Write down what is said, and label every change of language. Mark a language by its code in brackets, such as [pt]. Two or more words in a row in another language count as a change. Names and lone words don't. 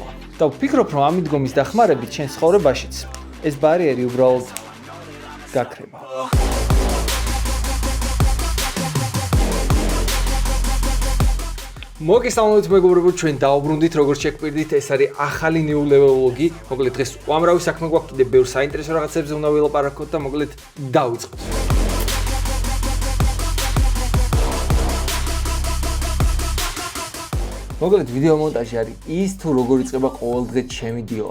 [ka] და ვფიქრობ, რომ ამ მიდგომის დახმარებით შენ ცხოვრებაშიც ეს ბარიერი უბრალოდ გაქრება. მოგესალმებით მეგობრებო, ჩვენ დაუბრუნდით, როგორც შეგვირდით, ეს არის ახალი [en] new level vlog- [ka] ი. მოკლედ დღეს უამრავი საქმე გვაქვს, კიდევ ბევრ საინტერესო რაღაცებზე უნდა ვილაპარაკოთ და მოკლედ დავიწყოთ. მოკლედ ვიდეო მონტაჟი არის ის თუ როგორ იწყება ყოველდღე ჩემი დილა.